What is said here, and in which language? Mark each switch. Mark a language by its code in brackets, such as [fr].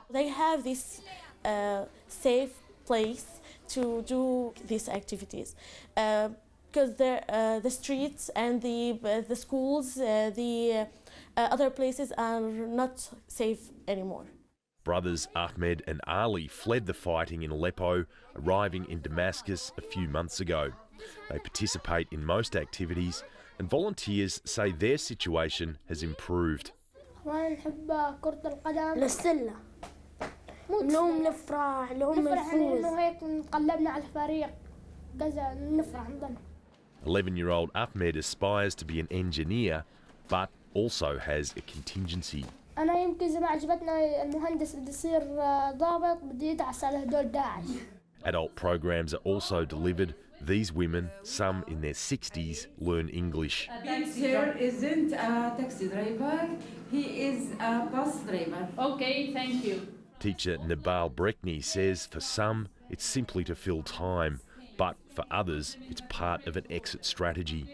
[en] They have this safe place to do these activities because the streets and the schools, the other places are not safe anymore. Brothers Ahmed and Ali fled the fighting in Aleppo, arriving in Damascus a few months ago. They participate in most activities and volunteers say their situation has improved. [ar] اليوم نفرح اليوم نفوز إنه هيك نقلبنا على الفريق كذا نفرح نضل [en] 11-year-old Ahmed aspires to be an engineer, but also has a contingency. [ar] أنا يمكن إذا ما عجبتنا المهندس بدي يصير ضابط بدي يدعس على هدول داعش. [en] Adult programs are also delivered. These women, some in their 60s, learn English. Sir isn't a taxi driver, he is a bus driver. Okay, thank you. Teacher Nabal Breckney says for some it's simply to fill time, but for others it's part of an exit strategy.